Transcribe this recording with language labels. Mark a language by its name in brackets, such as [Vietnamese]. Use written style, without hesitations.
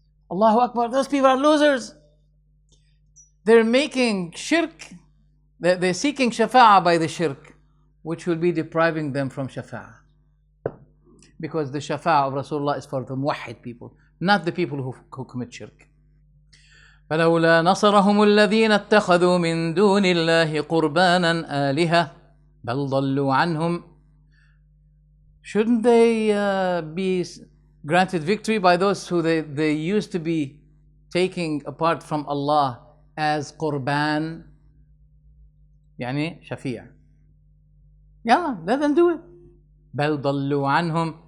[English] Allahu Akbar, those people are losers. They're making shirk, they're seeking shafa'ah by the shirk, which will be depriving them from shafa'ah. Because the shafa'ah of Rasulullah is for the muwahhid people, not the people who commit shirk. [Arabic] فلولا نصرهم الذين اتخذوا من دون الله قربانا آلهة بل ضلوا عنهم. [English] Shouldn't they be granted victory by those who they used to be taking apart from Allah as qurban, يعني shafi'? Yeah, let them do it. [Arabic] بل ضلوا عنهم.